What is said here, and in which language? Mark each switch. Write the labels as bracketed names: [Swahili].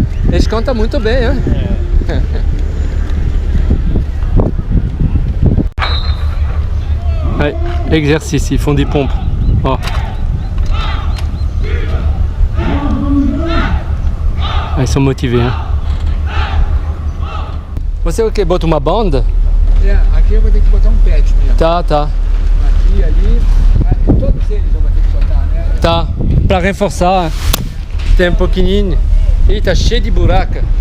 [Portuguese] Eles cantam muito bem, hein? [French] Ouais, exercice, ils font des pompes. Oh. Ah, ils sont motivés, hein? [Portuguese] Você o que? Bota uma banda? Aqui eu vou ter que botar pet mesmo. Tá. Aqui, ali, todos eles eu vou ter que botar, né? Tá, pra reforçar. Tem um pouquinho. Ih, tá cheio de buraco.